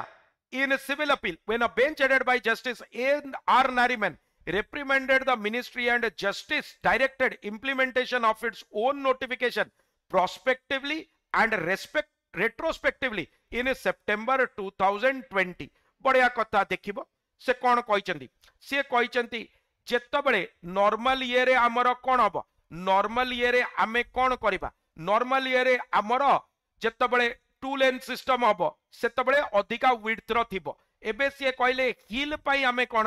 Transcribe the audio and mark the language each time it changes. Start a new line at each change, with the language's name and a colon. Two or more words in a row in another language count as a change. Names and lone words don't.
English: In a civil appeal, when a bench headed by Justice A.R. Nariman reprimanded the ministry and Justice directed implementation of its own notification prospectively and retrospectively in September 2020.
Odia: ବଢ଼ିଆ କଥା ଦେଖିବ ସେ କଣ କହୁଛନ୍ତି ସେ କହୁଛନ୍ତି ଯେତେବେଳେ
English: normal year
Odia: ରେ ଆମର କଣ ହେବ
English: normal year
Odia: ରେ ଆମେ କଣ କରିବା
English: normal year
Odia: ରେ ଆମର ଯେତେବେଳେ 2
English: lane system
Odia: ହେବ ସେତେବେଳେ ଅଧିକା ୱିଡଥ ର ଥିବ ଏବେ ସେ କହିଲେ ହିଲ ପାଇଁ ଆମେ କଣ